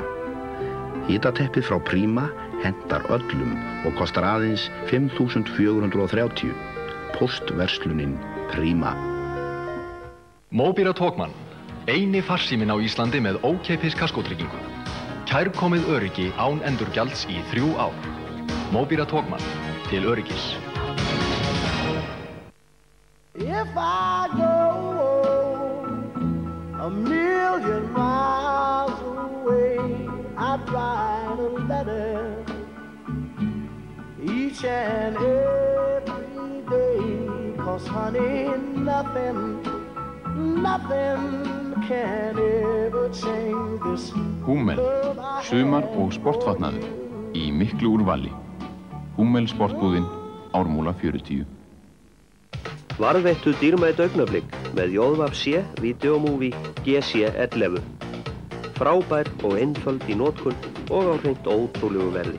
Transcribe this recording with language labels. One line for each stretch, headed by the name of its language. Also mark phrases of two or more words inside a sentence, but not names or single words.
Icelandic: Hitateppi frá Prima hentar öllum og kostar aðeins 5.430. Póstverslunin Prima. Mobira Talkman, eini farsíminn á Íslandi með ókeypis kaskótryggingu. Kærkomið öryggi án endurgjalds í 3 ár. Mobira Talkman, til öryggis.
English: If I go a million miles away, I'd write a letter each and every day. 'Cause honey, nothing can ever change this.
Icelandic: Hummel, sumar og sportfatnaður í miklu úrvali. Hummel sportbúðin, Ármúla 40. Varðveittu dýrmæt augnablik með JVC Videomovie GC11. Frábær og einföld í notkun og á hreint ótrúlegu verði.